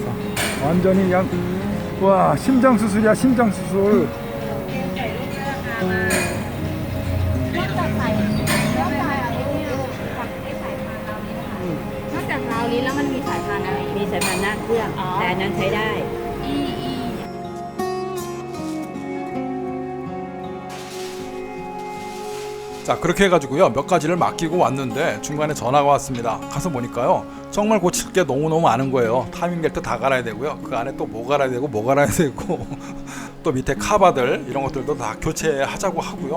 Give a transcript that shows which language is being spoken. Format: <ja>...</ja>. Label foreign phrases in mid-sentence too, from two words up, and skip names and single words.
<ko>완전히 그냥 와 심장 수술이야 심장 수술.</ko> <th>นอกจากราวลิ้นแล้วมันมีสายพานอะไร มีสายพานหน้าเครื่องแต่อันนั้นใช้ได้</th> <ko>자, 그렇게 해가지고요 몇 가지를 맡기고 왔는데 중간에 전화가 왔습니다. 가서 보니까요 정말 고칠 게 너무너무 많은 거예요.</ko> <en>timing belt</en> <ko>다 갈아야 되고요 그 안에 또 뭐 갈아야 되고 뭐 갈아야 되고 또 밑에 카바들 이런 것들도 다 교체하자고 하고요.</ko>